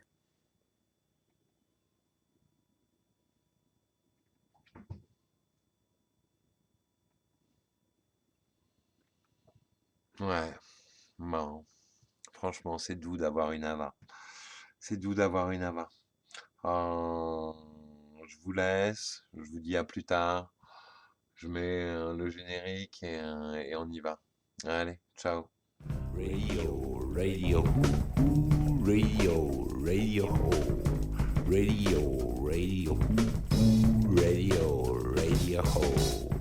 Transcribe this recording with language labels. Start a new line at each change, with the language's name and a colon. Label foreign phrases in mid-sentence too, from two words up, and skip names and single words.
French: Ouais, bon. Franchement, c'est doux d'avoir une Ava. C'est doux d'avoir une Ava. Euh, je vous laisse. Je vous dis à plus tard. Je mets le générique et on y va. Allez, ciao. Radio, radio, who, Radio, Radio Ho. Radio, Radio Ho. Radio, Radio Ho.